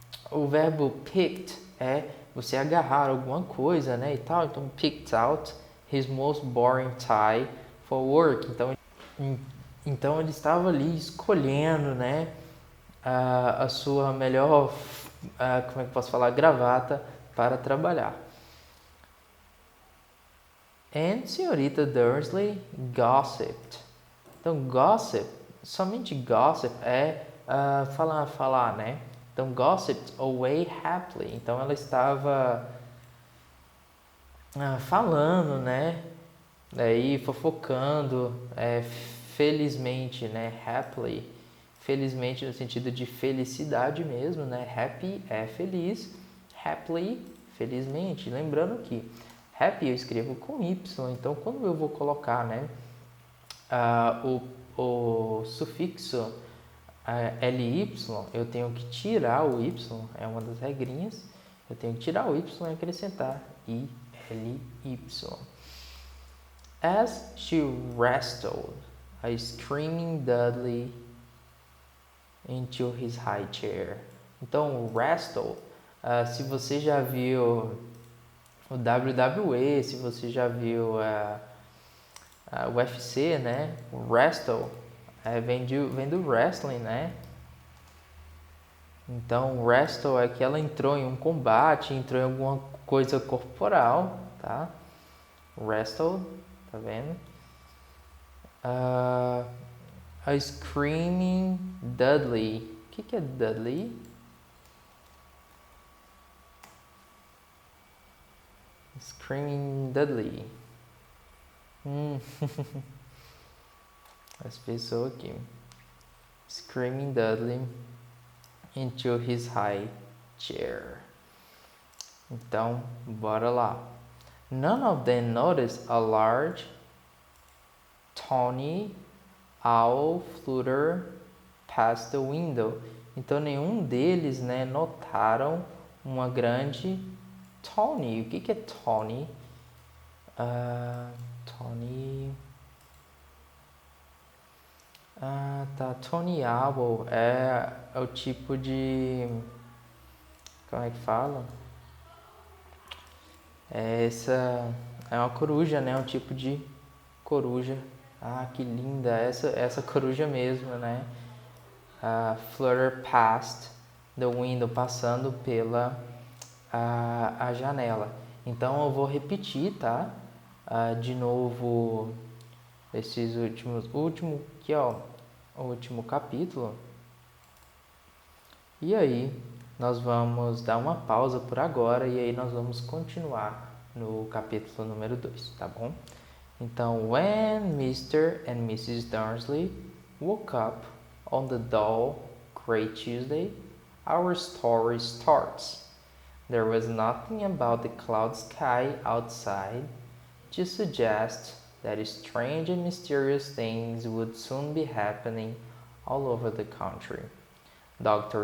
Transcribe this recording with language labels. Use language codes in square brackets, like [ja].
[pt] O verbo picked é você agarrar alguma coisa, né, e tal. [en] Então, picked out his most boring tie for work. [pt] Então ele estava ali escolhendo, né, a sua melhor, como é que eu posso falar, gravata para trabalhar. And senhorita Dursley gossiped. Então, gossip, somente gossip é falar, né? [en] Então, gossiped away happily. [pt] Então, ela estava falando, né? Daí, fofocando, felizmente, né? Happily. Felizmente no sentido de felicidade mesmo, né? Happy é feliz. Happily, felizmente. Lembrando que happy eu escrevo com Y. Então, quando eu vou colocar, né? O sufixo ly, eu tenho que tirar o y, é uma das regrinhas. Eu tenho que tirar o y e acrescentar ily. [en] As she wrestled a screaming Dudley into his high chair. [pt] Então, wrestle, se você já viu o WWE, se você já viu o UFC, né? O wrestle vem do wrestling, né? Então, wrestle é que ela entrou em um combate, entrou em alguma coisa corporal, tá? Wrestle, tá vendo? A Screaming Dudley. O que é Dudley? [en] Screaming Dudley. [pt] As pessoas aqui. [en] Screaming Dudley into his high chair. [pt] Então, bora lá. [en] None of them noticed a large, tawny owl flutter past the window. [pt] Então, nenhum deles, né, notaram uma grande tawny. O que é tawny? Tawny... tá. Tawny owl é o tipo de... Como é que fala? É uma coruja, né? Um tipo de coruja. Que linda! Essa coruja mesmo, né? [en] Flutter past the window, [pt] passando pela a janela. Então eu vou repetir, tá? De novo esses último aqui, ó, o último capítulo. E aí nós vamos dar uma pausa por agora e aí nós vamos continuar no capítulo número 2, tá bom? [en] Então, when Mr. and Mrs. Dursley woke up on the dull, gray Tuesday, our story starts. There was nothing about the cloud sky outside to suggest that strange and mysterious things would soon be happening all over the country. Dr.